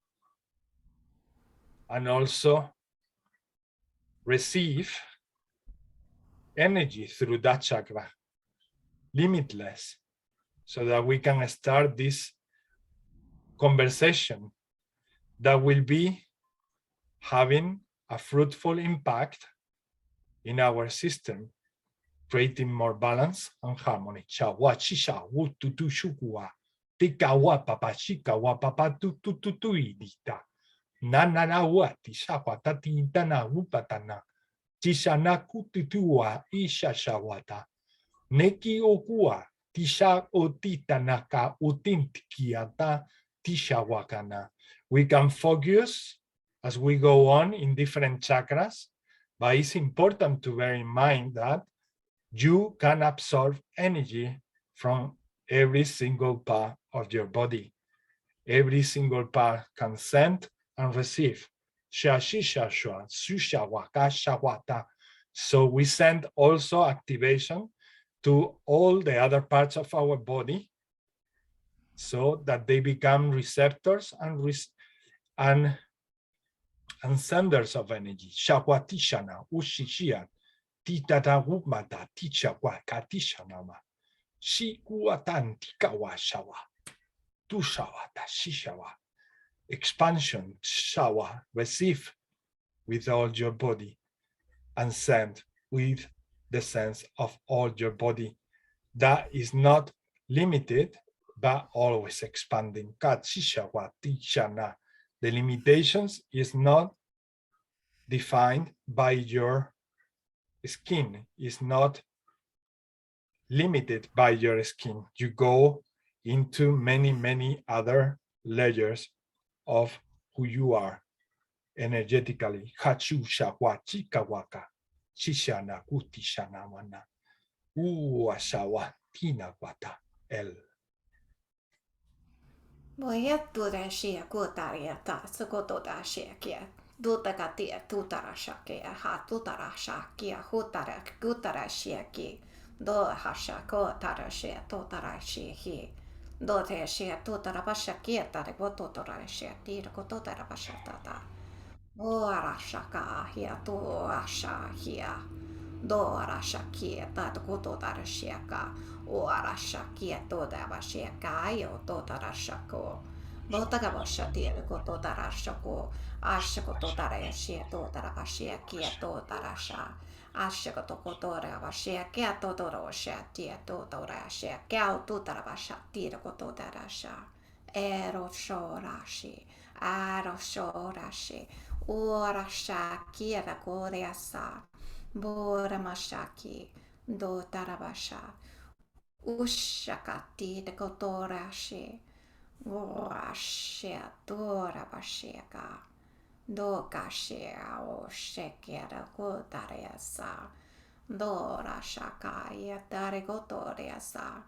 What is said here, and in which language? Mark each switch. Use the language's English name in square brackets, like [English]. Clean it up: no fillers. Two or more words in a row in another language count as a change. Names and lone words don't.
[English] and also receive energy through that chakra, limitless, so that we can start this conversation that will be having a fruitful impact in our system, creating more balance and harmony. Chawa chisha wututu shukua, tikawa papa shikawa papa tututu idita. Nanana wati shawata tintana upatana. Tishana kututua isha shawata. Neki okua tisha otitanaka utintikiata tishawakana. We can focus as we go on in different chakras, but it's important to bear in mind that you can absorb energy from every single part of your body. Every single part can send and receive. So we send also activation to all the other parts of our body so that they become receptors and senders of energy. Shawatishana, Ushishia, Titata Wumata, Tichakwa, Katishanama, Shikuatan Tikawa Shawa, Tushawata, Shishawa, expansion, Shawa, receive with all your body and send with the sense of all your body. That is not limited, but always expanding. Katshishawa, Tichana. The limitations is not defined by your skin, is not limited by your skin. You go into many, many other layers of who you are energetically. Hachu shawa chikawaka, chishana kutishana wana, uashawa tina wata, Elle. Voy a toda shia kota ta sokoto da shia kia. Dutakatia tutarashakia ha tutarashakia hutarashiaki do hashako tarashia totarashihi do teshia tutarabashakia taribototarashia tirakototarabashatata o arashaka hia to ashahia do arashakia tatakototarashiaka o arashakia totabashiaka yo totarashako Botakabashatia kototarashako Ashakototarashi totarabashia kia totarasha Ashakotokotore kia totorosha tia totorashia kia totarabasha tira kototarasha Eroshorashi Orasha kia koreasa Boramashaki dotarabasha Ushakati de kotorashi Washia dora bashika do kashia o shekera kotariasa dora shaka yatare kotoriasa.